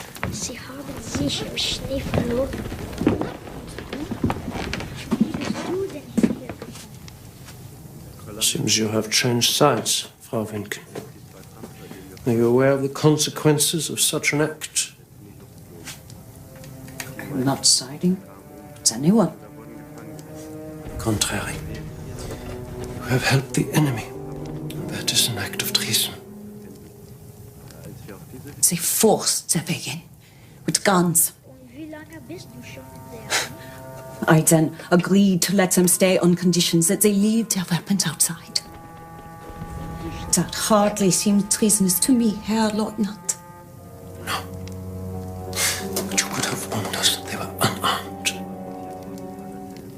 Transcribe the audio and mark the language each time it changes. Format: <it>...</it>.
<de>Sie haben sich im Schnee verloren. Wie bist du denn hier gekommen?</de> <en>Seems you have changed sides, Frau Winkel. Are you aware of the consequences of such an act? I'm not siding with anyone. Contrary. You have helped the enemy. That is an act of treason. They forced their way in with guns.</en> <de>Und wie lange bist du schon in der...</de> <en>I then agreed to let them stay on conditions that they leave their weapons outside. That hardly seemed treasonous to me, Herr Leutnant. No. But you could have warned us that they were unarmed.</en>